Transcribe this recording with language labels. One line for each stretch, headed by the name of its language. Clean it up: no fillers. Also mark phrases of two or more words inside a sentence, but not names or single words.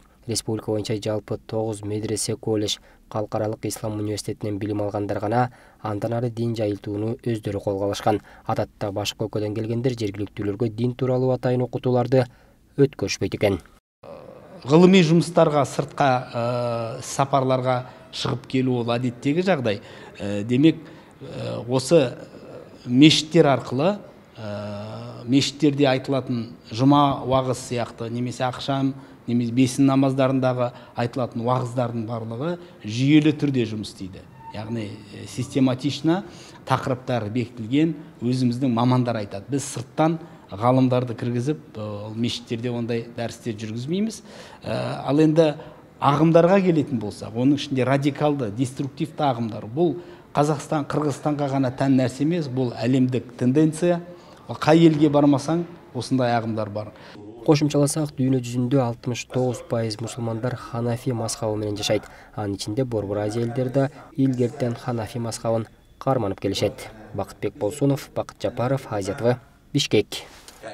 Kyrgyz: Республика боюнча жалпы 9 медресе, колледж, Калкаралык ислам университетинен билим алгандар гана андан ары дин жайылтууну өздөрү колго алышкан. Адатта башка өлкөдөн келгендер жергиликтүүлөргө дин тууралуу атайын окутууларды өткөрүшпөйт экен.
Kazakh: Гылымый жумуштарга, сыртка сапарларга шығып келу ол әдеттегі жағдай. Демек, осы мешіттер арқылы, мешіттерде айтылатын жұма уағыз сияқты, немесе ақшам, немесе бесін намаздарындағы айтылатын уағыздардың барлығы жүйелі түрде жұмыс істейді. Яғни систематично тақырыптары бекітілген, өзіміздің мамандар айтады. Біз сырттан ғалымдарды кіргізіп, мешіттерде ондай дәрістер жүргізмейміз. Ал енді ағымдарға келетін болсақ, оның ішінде радикалды, деструктивті ағымдар. Бұл Қазақстан, Қырғызстанға ғана тән нәрсе емес, бұл әлемдік тенденция. Қай елге бармасаң, осындай ағымдар бар.
Kyrgyz: Кошумчаласак, дүйнө жүзүндө 69% мусулмандар Ханафи мазхабы менен жашайт. Анын ичинде Борбор Азия элдери илгертен Ханафи мазхабын карманып келишет. Бакытбек Болсунов, Бакыт Жапаров, Азия ТВ, Бишкек.